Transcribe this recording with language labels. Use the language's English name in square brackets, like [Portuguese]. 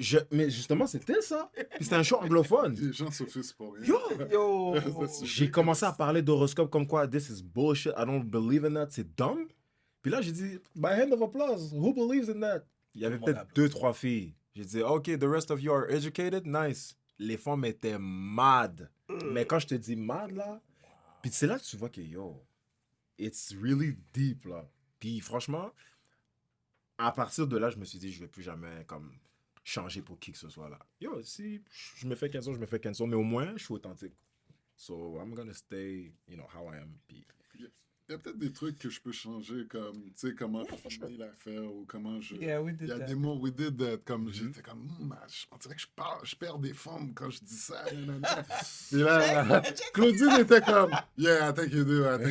[French] Mais justement, c'était ça. Puis c'était un show anglophone. Les gens s'offusquent pour rien. Yo! Yo. J'ai commencé à parler d'horoscope comme quoi, [English] this is bullshit, I don't believe in that, [French] c'est [English] dumb. [French] Puis là, j'ai dit, [English] by hand of applause, who believes in that? [French] Il y avait Tout le monde peut-être applaudit. 2-3 filles. J'ai dit, [English] OK, the rest of you are educated, nice. [French] Les femmes étaient mad. Mais quand je te dis mad, là, puis c'est là que tu vois que, yo, [English] it's really deep, [French] là. Puis franchement, à partir de là, je me suis dit, je vais plus jamais, comme, changer pour qui que ce soit, là. Yo, si je me fais cancel, je me fais cancel, mais au moins, je suis authentique. [English] So, I'm gonna stay, you know, how I am. [French] Puis, Il y a peut-être des trucs que je peux changer, comme, tu sais, comment finir l'affaire ou comment je... [English] Yeah, we [French] Il [English] did [French] y a [English] that. [French] des mots, [English] we did that, [French] comme j'étais comme, on dirait que je perds des formes quand je dis ça. Nanana. Puis là, Claudine était comme, [English] yeah, I think you do.